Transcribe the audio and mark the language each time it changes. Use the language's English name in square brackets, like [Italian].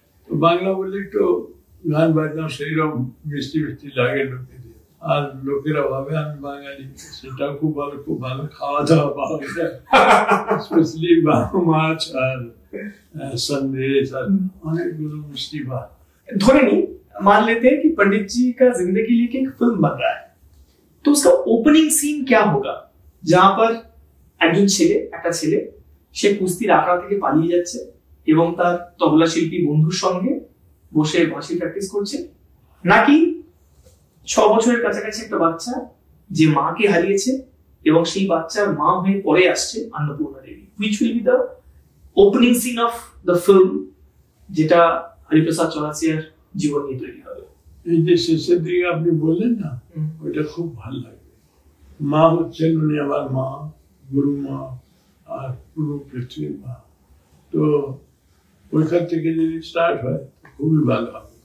[Bangla] তো বাংলা বললে একটু গান বাজনা সেইরকম মিষ্টি মিষ্টি লাগে লোকে। আর লোকেরা ভাবে আমি বাঙালি, সেটাও খুব ভালো খাওয়া দাওয়া পাওয়া যায়। স্পেশালি মাছ আর সন্দেশ আর অনেকগুলো मिष्टी भात। [Hindi] धोरे नहीं मान लेते हैं कि पंडित जी का जिंदगी लेके एक फिल्म बन रहा है, तो उसका ओपनिंग सीन क्या होगा? जहां पर [Bangla] একজন ছেলে, একটা ছেলে, সে কুস্তির আখড়া থেকে পালিয়ে যাচ্ছে এবং তার তবলা শিল্পী বন্ধুর সঙ্গে বসে বাঁশি প্র্যাকটিস করছে, নাকি 6 বছরের কাছাকাছি একটা বাচ্চা যে মাকে হারিয়েছে এবং সেই বাচ্চার মা হয়ে পরে আসছে অন্নপূর্ণা দেবী? [English] which will be the opening scene of the film [Bangla] যেটা হরিপ্রসাদ চৌরাসিয়ার জীবন নিয়ে তৈরি হবে? এই যে শেষের দিকে আপনি বললেন না, ওইটা খুব ভালো লাগবে। মা হচ্ছেন উনি আমার মা, গুরু মা আর পুরো পৃথিবীর মা। তো ওইখান থেকে যদি স্টার্ট হয় খুবই ভালো হবে।